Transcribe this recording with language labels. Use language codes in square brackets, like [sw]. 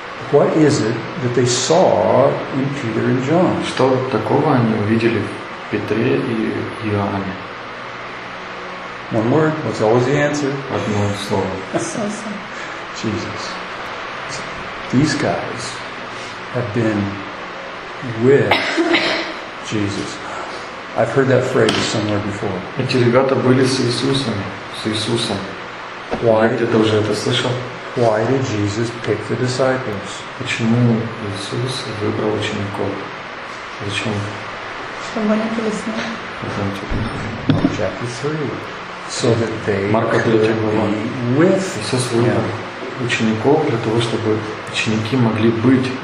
[en] What is it that they saw in Peter and John? [ru] Что такого они увидели в Петре и Иоанне? [en] One word. What's always the answer? [ru] Одно слово. Иисуса. [en] Jesus. These guys have been with Jesus. I've heard that phrase somewhere before. [ru] Эти ребята были с Иисусом, с Иисусом. [en] Why? [ru] Где-то уже это слышал. [en] Why did Jesus pick the disciples? [ru] Почему Иисус выбрал учеников? Зачем? [en] Chapter 3. So that they could be with him. [ru] Учеников для того, чтобы ученики могли быть